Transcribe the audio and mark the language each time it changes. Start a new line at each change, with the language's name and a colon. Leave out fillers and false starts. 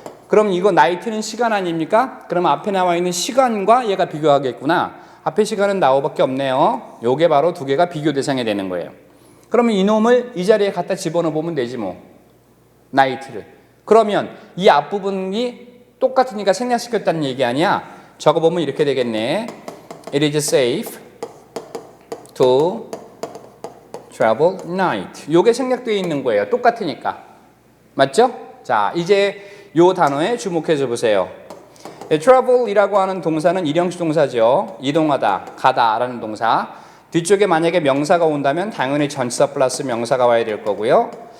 Korean: 그럼 이거 night는 시간 아닙니까? 그럼 앞에 나와 있는 시간과 얘가 비교하겠구나. 앞에 시간은 나오밖에 없네요. 요게 바로 두 개가 비교 대상이 되는 거예요. 그러면 이놈을 이 자리에 갖다 집어넣어 보면 되지 뭐. night를. 그러면 이 앞부분이 똑같으니까 생략시켰다는 얘기 아니야? 적어보면 이렇게 되겠네.
English: It is safe to travel night.
Korean: 요게 생략되어 있는 거예요. 똑같으니까. 맞죠? 자, 이제 요 단어에 주목해서 보세요. travel이라고 하는 동사는 일형식 동사죠. 이동하다, 가다라는 동사. 뒤쪽에 만약에 명사가 온다면 당연히 전치사 플러스 명사가 와야 될 거고요.